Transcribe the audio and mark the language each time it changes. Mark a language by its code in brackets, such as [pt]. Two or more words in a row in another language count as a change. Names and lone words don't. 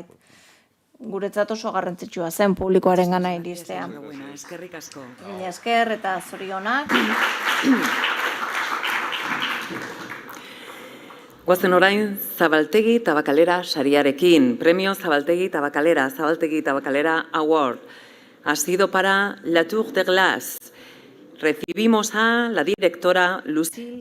[eu] Guretzat oso garrantzitsua zen publikoaren gana iristea. Eskerrik asko. Mila esker eta zorionak. Guazen orain Zabaltegi Tabakalera sariarekin. [es] Premio Zabaltegi Tabakalera Award. Ha sido para La Tour de Glace. Recibimos a la directora Lucille.